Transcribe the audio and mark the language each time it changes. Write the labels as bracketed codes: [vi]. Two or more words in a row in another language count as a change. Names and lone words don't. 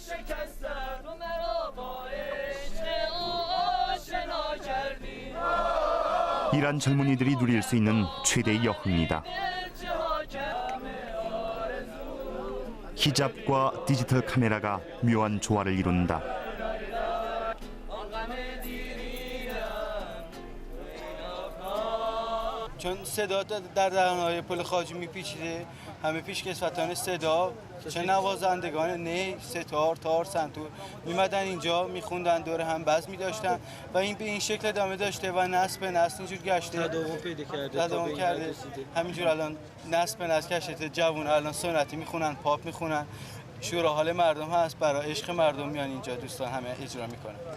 [ko] 이란 젊은이들이 누릴 수 있는 최대의 여흥이다. 히잡과 디지털 카메라가 묘한 조화를 이룬다. [fa] چون صدا در دهان‌های پل خواجو میپیچیده همه پیشکسوتان صدا چه نوازندگان نی، ستار، تار، سنتور میمدن اینجا میخوندن دور هم بزم میداشتن و این به این شکل ادامه داشته و نسل به نسل اینجور گشته تداوم کرده همینجور الان نسل به نسل گشته جوون الان سنتی میخونن پاپ میخونن شوراحال مردم هست برای عشق مردم میان اینجا دوستان همه اجرا میکنن